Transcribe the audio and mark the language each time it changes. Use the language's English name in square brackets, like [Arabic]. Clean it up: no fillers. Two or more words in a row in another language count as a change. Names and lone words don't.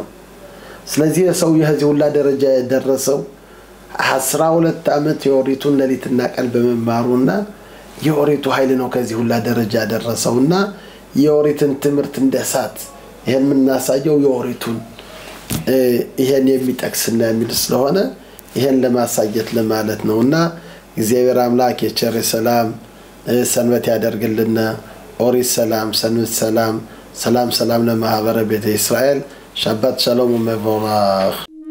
[Amharic] ስለዚህ ሰው የዚህ ሁላ ደረጃ ያደረሰው 12 አመት የኦሪቱን ለሊትና ቀን በመማሩና የኦሪቱ ኃይል ነው ከዚህ ሁላ ደረጃ ያደረሰውና የኦሪትን ትምርት እንደሳት ይሄን ምናሳየው የኦሪቱን ይሄን የሚጠቅስና የሚል ስለሆነ ይሄን ለማሳየት ለማለት ነውና እግዚአብሔር አምላክ የቸር ሰላም ሰንበት ያደርግልና ኦሪት ሰላም ሰንበት ሰላም ሰላም ለማህበረ ቤተ እስራኤል [Hebrew] שבת שלום [Amharic] ወመባረክ